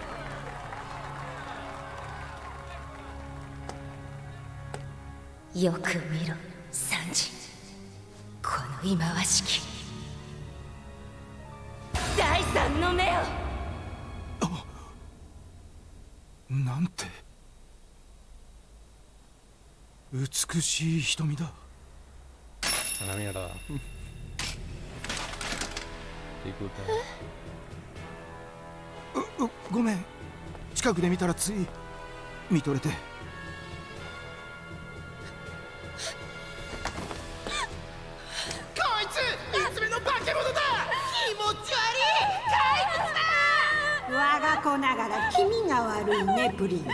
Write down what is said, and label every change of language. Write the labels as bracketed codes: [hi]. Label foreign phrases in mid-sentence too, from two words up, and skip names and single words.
[ja] よく見ろサンジ、この忌まわしき第三の目を。なんて美しい瞳だ。 [es] A la mierda. Disculpa. [ja] ごめん、近くで見たらつい見とれて。こいついつ目の化け物だ。気持ち悪い怪物だ。我が子ながら気味が悪いね、プリン。